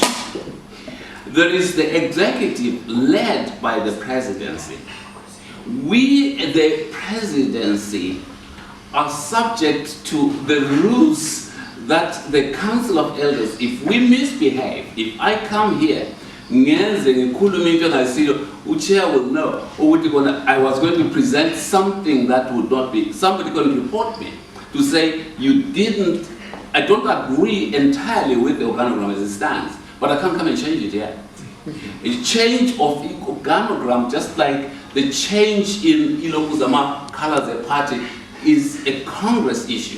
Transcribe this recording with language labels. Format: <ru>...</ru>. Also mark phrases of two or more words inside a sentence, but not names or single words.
<en>There is the executive led by the presidency. We, the presidency, are subject to the rules that the Council of Elders, if we misbehave, if I come here</en> <nd>ngenze ngikhulume into engayisiyo,</nd> <en>uchair will know</en> <nd>ukuthi kona</nd> <en>I was going to present something that would not be, somebody going to report me to say I don't agree entirely with the organogram as it stands, but I can't come and change it here. A change of organogram, just like the change in Ilokuzama colors a party, is a Congress issue.</en>